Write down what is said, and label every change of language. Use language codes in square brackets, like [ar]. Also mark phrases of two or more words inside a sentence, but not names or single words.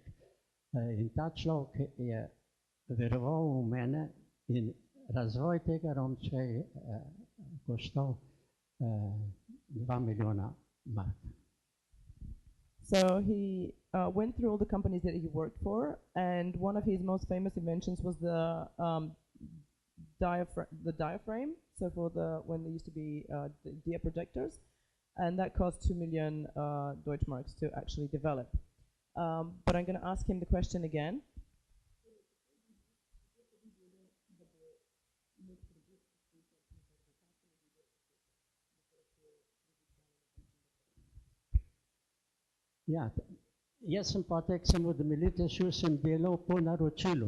[sl] In ta človek je veroval v mene in razvoj tega romčka je koštal 2 milijona mark. [en] So he went through all the companies that he worked for, and one of his most famous inventions was the diaphragm. So for when there used to be dia projectors, and that cost 2 million Deutschmarks to actually develop. But I'm going to ask him the question again. [sl] Ja, jaz sem potem, ko sem od Malete šel, sem delal po naročilu.